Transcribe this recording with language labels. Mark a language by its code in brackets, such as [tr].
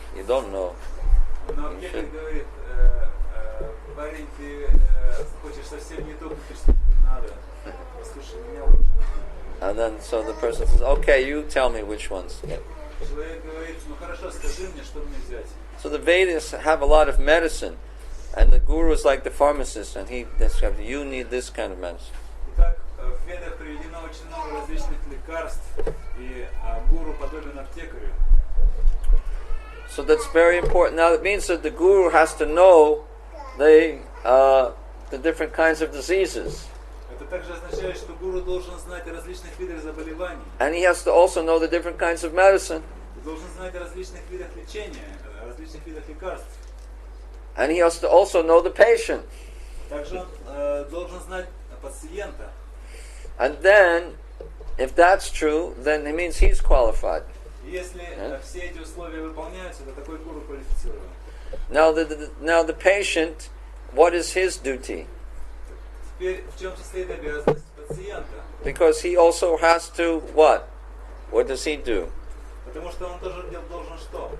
[en] You don't know. [ru] Но аптекарь говорит, парень, ты хочешь совсем не то купить, что тебе надо. Послушай меня лучше. [en] And then so the person says, okay, you tell me which ones. [ru] Человек говорит, хорошо, скажи мне, что мне взять. [en] So the Vedas have a lot of medicine, and the guru is like the pharmacist, and he describes, you need this kind of medicine. [ru] Итак, в Ведах приведено очень много различных лекарств, и гуру подобен аптекарю. [en] So that's very important. Now it means that the guru has to know the different kinds of diseases. [ru] Это также означает, что гуру должен знать о различных видах заболеваний. [en] And he has to also know the different kinds of medicine. [ru] Должен знать о различных видах лечения, о различных видах лекарств. [en] And he has to also know the patient. [ru] Также он должен знать пациента. [en] And then, if that's true, then it means he's qualified. [ru] И если все эти условия выполняются, то такой гуру квалифицирован. [en] Now the patient, what is his duty? [ru] Теперь в чем состоит обязанность пациента? [en] Because he also has to what? What does he do? [ru] Потому что он тоже должен что?